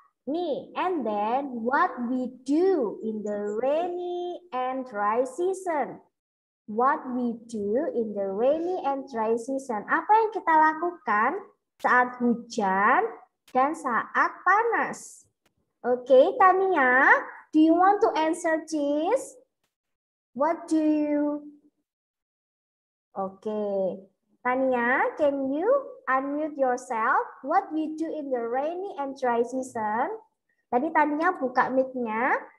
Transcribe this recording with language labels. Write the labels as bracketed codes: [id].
[en] Nih, and then what we do in the rainy and dry season. What we do in the rainy and dry season. [id] Apa yang kita lakukan saat hujan dan saat panas? [en] Oke, Tania, do you want to answer this? What do you? Oke, Tania, can you unmute yourself? What we do in the rainy and dry season? [id] Tadi Tania buka mic-nya.